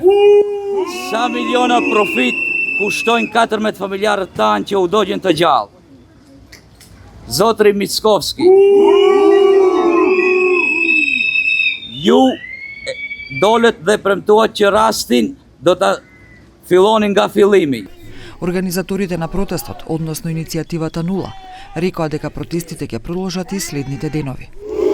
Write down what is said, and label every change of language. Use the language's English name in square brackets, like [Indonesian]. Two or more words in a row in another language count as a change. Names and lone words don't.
[Albanian] Sa miliona profit kushtojnë 14 familjarët tanë që u dogjen të gjallë. Zotri Mickovski. Ju dolet dhe premtuat që rastin do ta fillonin nga fillimi. [Macedonian] Организаторите на протестот, односно иницијативата Нула, рекоа дека протестите ќе продолжат и следните денови.